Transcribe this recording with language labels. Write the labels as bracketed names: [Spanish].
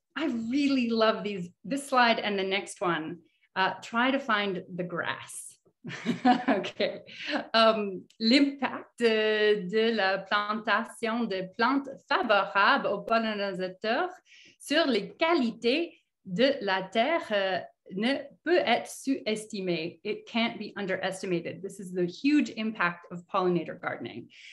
[English] I really love this slide and the next one. Try to find the grass. OK. [French] L'impact de la plantation de plantes favorables aux pollinisateurs sur les qualités de la terre ne peut être sous-estimé. [English] It can't be underestimated. This is the huge impact of pollinator gardening.